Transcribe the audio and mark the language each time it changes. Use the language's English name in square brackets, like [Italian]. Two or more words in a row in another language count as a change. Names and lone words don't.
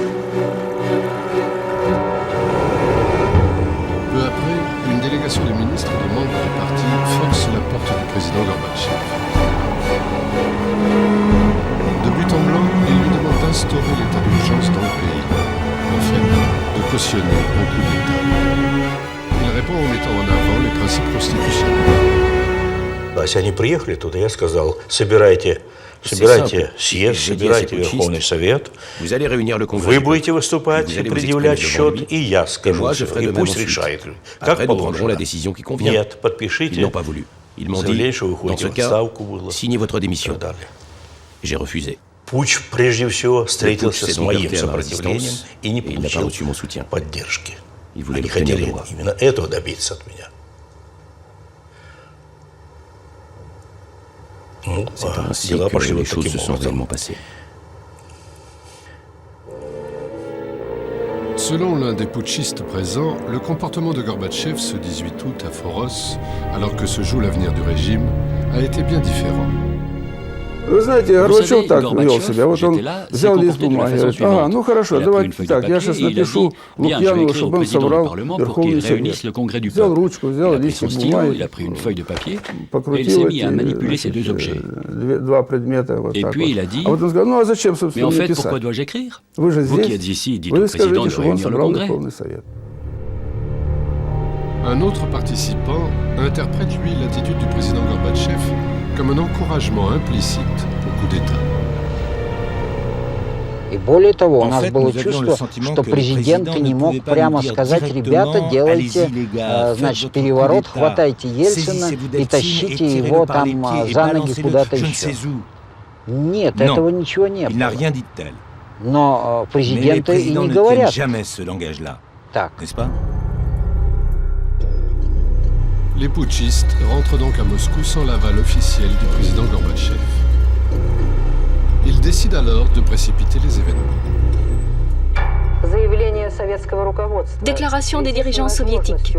[French] Peu après, une délégation de ministres et de membres du parti force la porte du président Gorbatchev. De but en blanc, cautionner un coup d'État. Il répond en mettant en avant les principes constitutionnels. [Russian] Если они приехали туда, я сказал, собирайте съезд, собирайте Верховный Совет, вы будете выступать и предъявлять счет, и я скажу, и пусть решает, как положено. Нет, подпишите заявление, что вы уходите в отставку, было и так далее. Путч, прежде всего, встретился с моим сопротивлением и не получил поддержки. Они хотели именно этого добиться от меня. Ну, дела пошли вот таким образом. [French] Selon l'un des putschistes présents, le comportement de Gorbatchev ce 18 août à Foros, alors que se joue l'avenir du régime, a été bien différent. [Russian] Вы знаете, Горбачев так вел себя. Вот он взял лист бумаги, говорит, ага, ну хорошо, давайте так, я сейчас напишу Лукьянову, чтобы он собрал Верховный Совет. Взял ручку, взял листик бумаги, покрутил эти два предмета вот так вот. А вот он сказал, ну а зачем, собственно, мне писать? Вы же здесь, вы скажите, чтобы он собрал Верховный Совет. [French] Un autre participant interprète, lui, l'attitude du président Gorbatchev comme un encouragement implicite au coup d'État. [Russian] И более того, у нас было чувство, что президент не мог прямо сказать, ребята, делайте, значит, переворот, хватайте Ельцина и тащите его там за ноги куда-то еще. Нет, этого ничего не было. Но президенты и не говорят так. [French] Les putschistes rentrent donc à Moscou sans l'aval officiel du président Gorbatchev. Ils décident alors de précipiter les événements. Déclaration des dirigeants soviétiques.